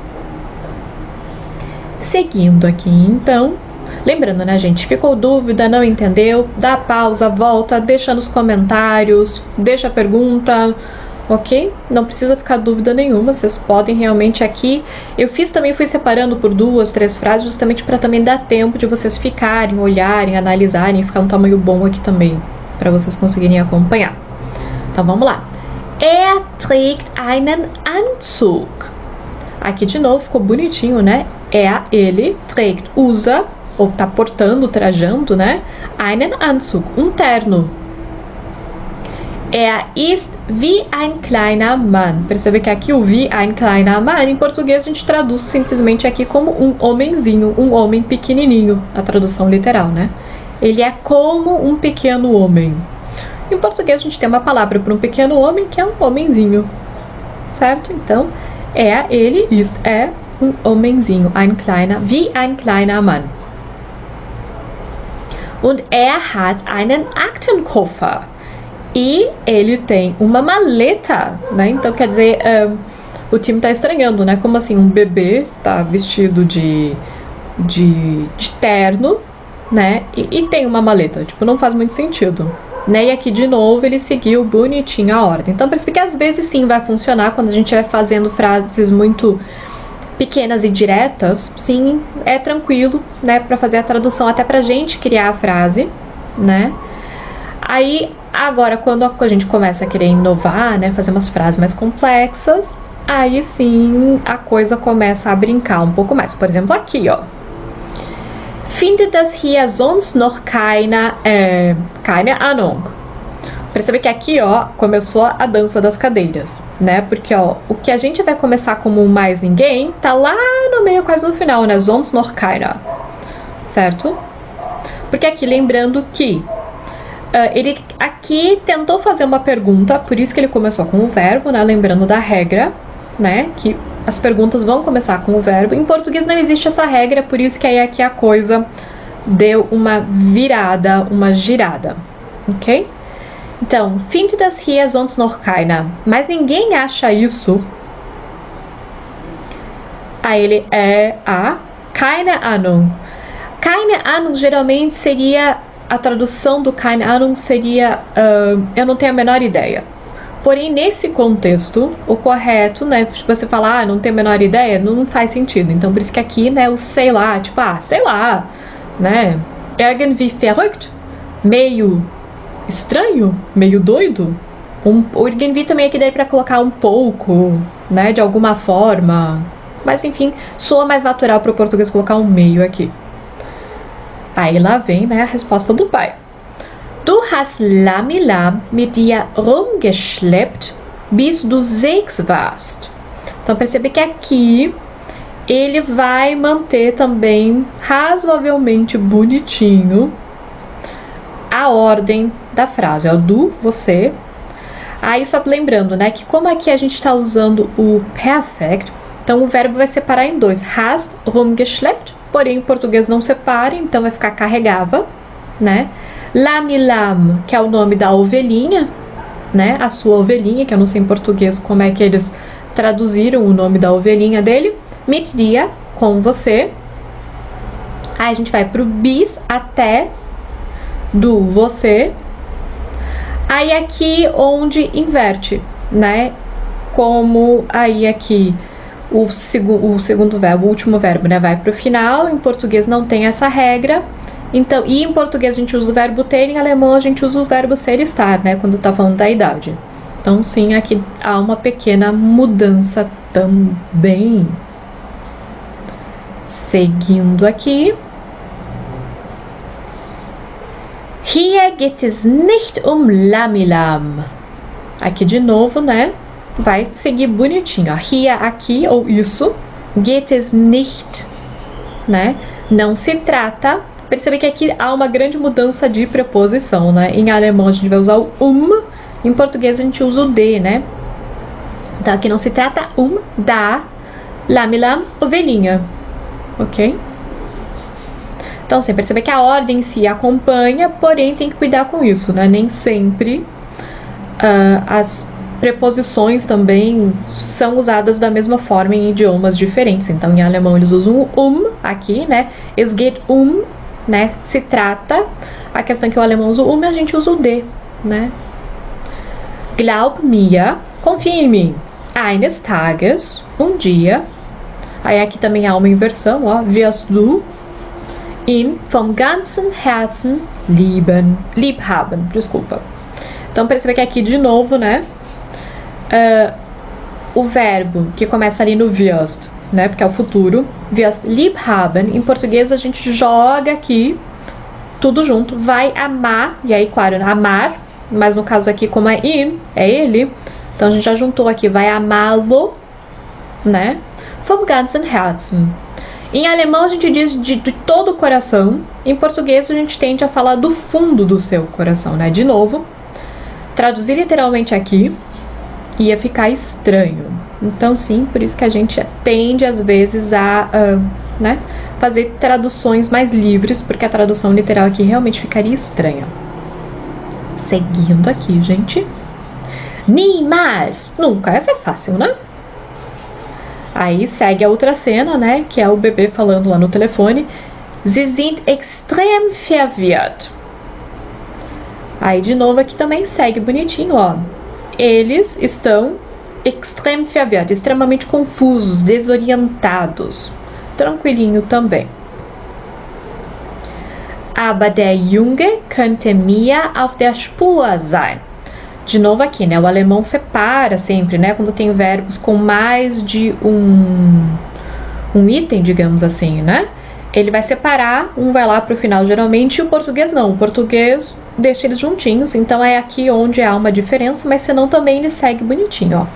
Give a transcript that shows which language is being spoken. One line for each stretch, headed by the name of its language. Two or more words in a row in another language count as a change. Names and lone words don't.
Portuguese: Seguindo aqui então, lembrando, né, gente, ficou dúvida, não entendeu, dá pausa, volta, deixa nos comentários, deixa a pergunta, ok? Não precisa ficar dúvida nenhuma, vocês podem realmente aqui, eu fui separando por 2, 3 frases, justamente para também dar tempo de vocês ficarem, olharem, analisarem, ficar um tamanho bom aqui também, para vocês conseguirem acompanhar. Então vamos lá.
German: Er trägt einen Anzug.
Portuguese: Aqui de novo ficou bonitinho, né? Ele, trägt, usa, ou tá portando, trajando, né?
German: Einen Anzug,
Portuguese: um terno.
German: Er ist wie ein kleiner Mann.
Portuguese: Percebe que aqui o
German: wie ein kleiner Mann,
Portuguese: em português a gente traduz simplesmente aqui como um homenzinho, um homem pequenininho, a tradução literal, né? Ele é como um pequeno homem. Em português a gente tem uma palavra para um pequeno homem que é um homenzinho, certo? Então, ele ist um homenzinho,
German: wie ein kleiner Mann. Und hat einen Aktenkoffer.
Portuguese: E ele tem uma maleta, né? Então, quer dizer, o time tá estranhando, né? Como assim, um bebê tá vestido de terno, né? E tem uma maleta. Tipo, não faz muito sentido, né? E aqui, de novo, ele seguiu bonitinho a ordem. Então, percebe que às vezes sim vai funcionar quando a gente vai fazendo frases muito pequenas e diretas. Sim, é tranquilo, né? Pra fazer a tradução, até pra gente criar a frase, né? Aí, agora, quando a gente começa a querer inovar, né? Fazer umas frases mais complexas, aí sim a coisa começa a brincar um pouco mais. Por exemplo, aqui, ó.
German: Findet das hier sonst noch keine Ahnung.
Portuguese: Percebe que aqui, ó, começou a dança das cadeiras, né? Porque, ó, o que a gente vai começar como mais ninguém, tá lá no meio, quase no final, né?
German: Sonst noch keiner.
Portuguese: Certo? Porque aqui, lembrando que ele aqui tentou fazer uma pergunta, por isso que ele começou com o verbo, né? Lembrando da regra, né? Que as perguntas vão começar com o verbo. Em português não existe essa regra, por isso que aí aqui a coisa deu uma virada, uma girada, ok? Então,
German: findet das hier sonst noch keiner.
Portuguese: Mas ninguém acha isso. Aí ele
German: keine Ahnung. Keine Ahnung
Portuguese: geralmente seria, a tradução do
German: keine Ahnung
Portuguese: seria eu não tenho a menor ideia. Porém, nesse contexto, o correto, né, você falar, não tenho a menor ideia, não faz sentido. Então, por isso que aqui, né, o sei lá, tipo, sei lá, né,
German: irgendwie verrückt,
Portuguese: meio estranho, meio doido. O irgendwie também aqui daí para colocar um pouco, né, de alguma forma. Mas, enfim, soa mais natural para o português colocar um meio aqui. Aí lá vem, né, a resposta do pai.
German: Du hast Lamilam mit dir rumgeschleppt, bis du 6 warst.
Portuguese: Então, percebe que aqui ele vai manter também razoavelmente bonitinho a ordem da frase. É o du, você. Aí, só lembrando, né, que como aqui a gente está usando o perfect, então o verbo vai separar em 2.
German: Hast rumgeschleppt,
Portuguese: porém em português não separa, então vai ficar carregava, né? Lamilam, que é o nome da ovelhinha, né? A sua ovelhinha, que eu não sei em português como é que eles traduziram o nome da ovelhinha dele.
German: Mit dir,
Portuguese: com você. Aí a gente vai pro bis até do você. Aí aqui onde inverte, né? Como aí aqui o segundo verbo, o último verbo, né? Vai pro final. Em português não tem essa regra. Então, e em português a gente usa o verbo ter, em alemão a gente usa o verbo ser e estar, né? Quando tá falando da idade. Então, sim, aqui há uma pequena mudança também. Seguindo aqui.
German: Hier geht es nicht um Lamilam.
Portuguese: Aqui de novo, né? Vai seguir bonitinho. Hier, aqui, ou isso.
German: Geht es nicht,
Portuguese: né? Não se trata. Percebe que aqui há uma grande mudança de preposição, né? Em alemão a gente vai usar o em português a gente usa o de, né? Então aqui não se trata da Lamilam, ovelhinha, ok? Então, você percebe que a ordem em si acompanha, porém tem que cuidar com isso, né? Nem sempre as preposições também são usadas da mesma forma em idiomas diferentes. Então, em alemão eles usam o aqui, né?
German: Es geht
Portuguese: né? Se trata. A questão é que o alemão usa o a gente usa o de, né?
German: Glaub mir,
Portuguese: confia em mim.
German: Eines Tages,
Portuguese: um dia. Aí aqui também há uma inversão, ó.
German: Wirst du ihn vom ganzen Herzen lieb haben.
Portuguese: Desculpa. Então percebe que aqui de novo, né? O verbo que começa ali no wirst, né? Porque é o futuro.
German: Wirst lieb haben.
Portuguese: Em português a gente joga aqui tudo junto. Vai amar. E aí, claro, amar. Mas no caso aqui, como é ihn, é ele. Então a gente já juntou aqui. Vai amá-lo, né?
German: Vom ganzen Herzen.
Portuguese: Em alemão a gente diz de todo o coração. Em português a gente tende a falar do fundo do seu coração, né? De novo, traduzir literalmente aqui ia ficar estranho. Então sim, por isso que a gente tende às vezes a né, fazer traduções mais livres, porque a tradução literal aqui realmente ficaria estranha. Seguindo aqui, gente. Niemals. Nunca. Essa é fácil, né? Aí segue a outra cena, né? Que é o bebê falando lá no telefone.
German: Sie sind extrem verwirrt.
Portuguese: Aí de novo aqui também segue bonitinho, ó. Eles estão
German: extrem verwirrt,
Portuguese: extremamente confusos, desorientados. Tranquilinho também.
German: Aber der Junge könnte mir auf der Spur sein.
Portuguese: De novo aqui, né? O alemão separa sempre, né? Quando tem verbos com mais de um item, digamos assim, né? Ele vai separar, um vai lá pro final geralmente, e o português não. O português deixa eles juntinhos, então é aqui onde há uma diferença, mas senão também ele segue bonitinho, ó.